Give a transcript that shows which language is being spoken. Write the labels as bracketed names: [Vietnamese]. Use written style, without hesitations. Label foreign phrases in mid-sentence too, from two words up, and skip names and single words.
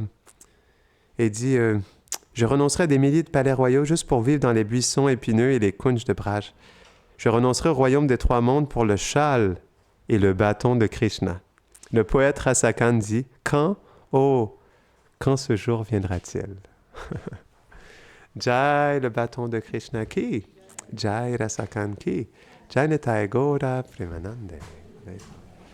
[French] Et il dit je renoncerai à des milliers de palais royaux juste pour vivre dans les buissons épineux et les kunj de Braj. Je renoncerai au royaume des 3 mondes pour le châle et le bâton de Krishna. Le poète Rasakan dit quand ce jour viendra-t-il? Jai le bâton de Krishna ki, [Hindi] जय रसखान की, जय निताई गौर प्रेमानन्दे.